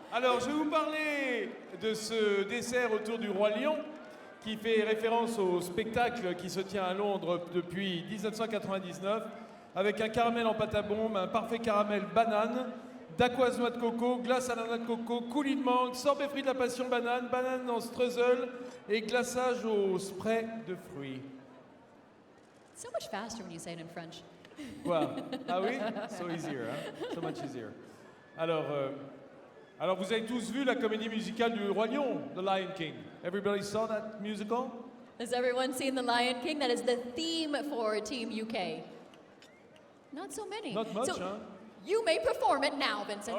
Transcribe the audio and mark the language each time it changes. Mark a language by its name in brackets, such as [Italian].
[French] Alors, je vais vous parler de ce dessert autour du Roi Lion, qui fait référence au spectacle qui se tient à Londres depuis 1999, avec un caramel en pâte à bombe, un parfait caramel banane, dacquoise noix de coco, glace à la noix de coco, coulis de mangue, sorbet fruit de la passion banane, banane en streusel et glaçage au spray de fruits. [English] So much faster when you say it in French. [French] Quoi? Ah oui? [English] So easier, hein? So much easier. [French] Alors vous avez tous vu la comédie musicale du Roi Lion, The Lion King. [English] Everybody saw that musical? Has everyone seen The Lion King? That is the theme for Team UK. Not so many. Not much, so huh? You may perform it now, Vincent.